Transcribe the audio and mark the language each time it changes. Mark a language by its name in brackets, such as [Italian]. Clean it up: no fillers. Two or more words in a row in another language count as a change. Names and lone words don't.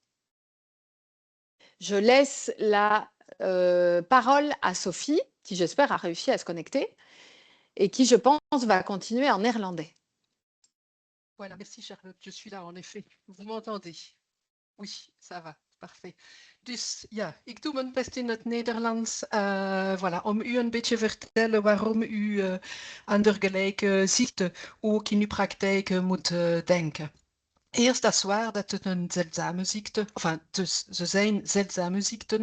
[French] Je laisse la parole à Sophie, qui j'espère a réussi à se connecter et qui, je pense, va continuer en néerlandais. Voilà, merci Charlotte, je suis là en effet. Vous m'entendez? Oui, ça va, parfait. [Dutch] Dus ja, ik doe mijn best in het Nederlands, voilà, om u een beetje vertellen waarom u aan dergelijke ziekten ook in uw praktijk moet denken. Eerst, dat is waar dat het een zeldzame ziekte, dus ze zijn zeldzame ziekten.